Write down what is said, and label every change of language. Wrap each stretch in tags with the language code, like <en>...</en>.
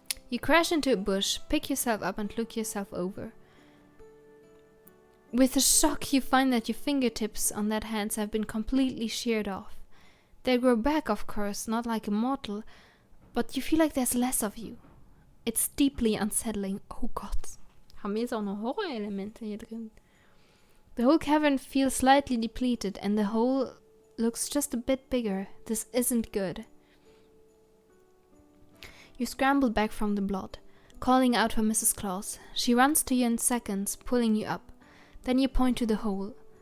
<en>You crash into a bush, pick yourself up and look yourself over. With a shock, you find that your fingertips on that hands have been completely sheared off. They grow back, of course, not like a mortal, but you feel like there's less of you. It's deeply unsettling.</en> <de>Oh Gott. Haben wir jetzt auch noch Horrorelemente hier drin?</de> <en>The whole cavern feels slightly depleted and the hole looks just a bit bigger. This isn't good. You scramble back from the blood, calling out for Mrs. Claus. She runs to you in seconds, pulling you up. Then you point to the hole.</en>